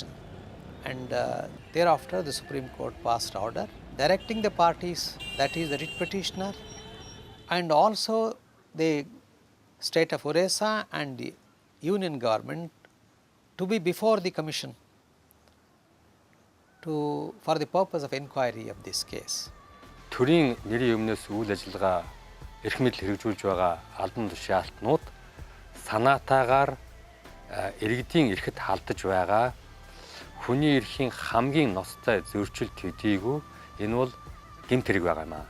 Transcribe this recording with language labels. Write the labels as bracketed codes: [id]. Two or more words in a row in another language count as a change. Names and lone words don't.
[en] And thereafter the Supreme Court passed order directing the parties, that is the writ petitioner and also the state of Orissa and the union government to be before the Commission for the purpose of inquiry of this case. [mn] төрийн нэрийн өмнөөс үйл ажиллагаа эрх мэдэл хэрэгжүүлж байгаа албан тушаалтнууд санаатаагаар иргэдийн эрхэд халдаж байгаа хүний эрхийн хамгийн ноцтой зөрчил төдийгүй энэ бол гэмт хэрэг байгаа юм аа.